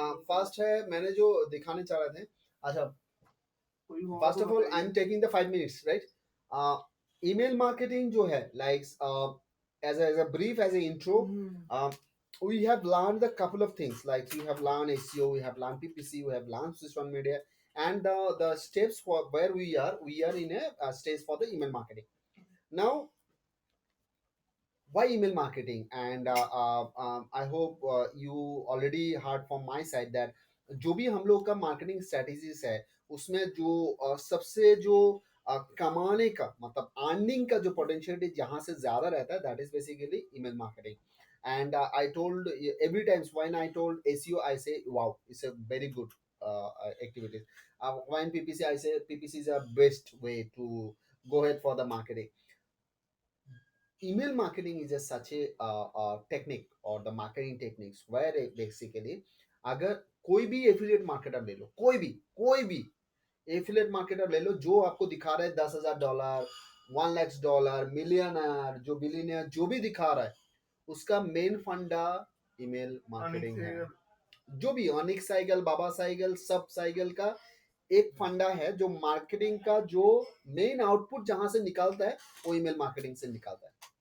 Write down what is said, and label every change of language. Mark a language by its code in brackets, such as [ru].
[en] first है [hi] मैंने जो दिखाने चाह रहे थे [en] अच्छा first of all I am taking the 5 minutes right email marketing जो है like as a brief as a intro we have learned a couple of things like we have learned SEO, we have learned PPC, we have learned social media, and the steps for where we are in a stage for the email marketing. Now, why email marketing? And I hope you already heard from my side that [hi] जो भी हम लोग का marketing strategies है उसमें जो सबसे जो कमाने का मतलब अर्निंग का जो पोटेंशियल जहाँ से ज्यादा रहता है that is basically email marketing. [en] And I told every time when I told SEO, I say, wow, it's a very good activity. When PPC, I say PPC is a best way to go ahead for the marketing. Email marketing is just such a technique or the marketing techniques where basically [hi] अगर कोई भी affiliate marketer ले लो कोई भी affiliate marketer ले लो जो आपको दिखा रहा है $10,000 $1,00,000 मिलियनर जो बिलियनर जो भी दिखा रहा है उसका मेन फंडा ईमेल मार्केटिंग है जो भी अनिक साइकिल बाबा साइकिल सब साइकिल का एक फंडा है जो मार्केटिंग का जो मेन आउटपुट जहां से निकालता है वो ईमेल मार्केटिंग से निकालता है.